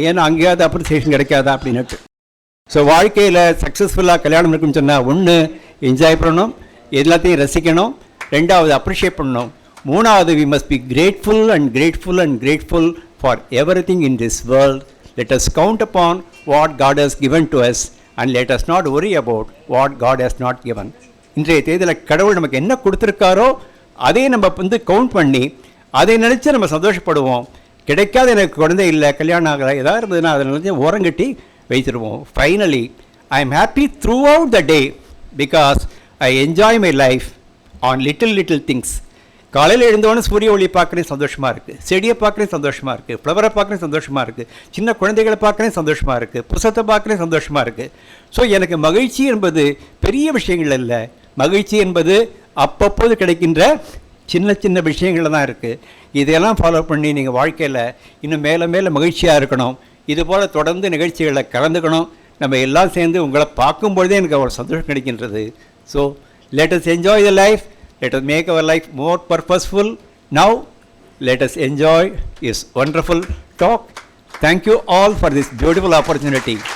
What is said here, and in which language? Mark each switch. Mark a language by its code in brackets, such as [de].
[ta] ஏன்னா அங்கேயாவது அப்ரிசியேஷன் கிடைக்காதா அப்படின்னுட்டு. ஸோ வாழ்க்கையில் சக்ஸஸ்ஃபுல்லாக கல்யாணம் இருக்குன்னு சொன்னால் ஒன்று என்ஜாய் பண்ணணும், எல்லாத்தையும் ரசிக்கணும். ரெண்டாவது அப்ரிஷியேட் பண்ணணும். மூணாவது [en] We must be grateful for everything in this world. Let us count upon what God has given to us and let us not worry about what God has not given. [ta] இன்றைய தேதியில் கடவுள் நமக்கு என்ன கொடுத்துருக்காரோ அதை நம்ம வந்து கவுண்ட் பண்ணி அதை நினச்சி நம்ம சந்தோஷப்படுவோம். கிடைக்காத எனக்கு குழந்தை இல்லை, கல்யாணம் ஆகலை, ஏதாவது இருந்ததுன்னா அதை நினச்சி ஓரங்கட்டி வைத்துடுவோம். [en] Finally I am happy throughout the day because I enjoy my life on little things. [ta] காலையில் எழுந்தோடனே சூரிய ஒளி பார்க்குறேன் சந்தோஷமாக இருக்குது, செடியை பார்க்குறேன் சந்தோஷமாக இருக்குது, ஃப்ளவரை பார்க்குறேன் சந்தோஷமாக இருக்குது, சின்ன குழந்தைகளை பார்க்குறேன் சந்தோஷமாக இருக்குது, புத்தகத்தை பார்க்குறேன் சந்தோஷமாக இருக்குது. ஸோ எனக்கு மகிழ்ச்சி என்பது பெரிய விஷயங்கள் இல்லை, மகிழ்ச்சி என்பது அப்பப்போது கிடைக்கின்ற சின்ன விஷயங்களில் தான் இருக்குது. இதையெல்லாம் ஃபாலோ பண்ணி நீங்கள் வாழ்க்கையில் இன்னும் மேலே மகிழ்ச்சியாக இருக்கணும். இதுபோல் தொடர்ந்து நிகழ்ச்சிகளில் கலந்துக்கணும். நம்ம எல்லாம் சேர்ந்து உங்களை பார்க்கும்பொழுதே எனக்கு அவ்வளோ சந்தோஷம் கிடைக்கின்றது. [en] So let us enjoy the life. Let us make our life more purposeful. Now, let us enjoy this wonderful talk. Thank you all for this beautiful opportunity.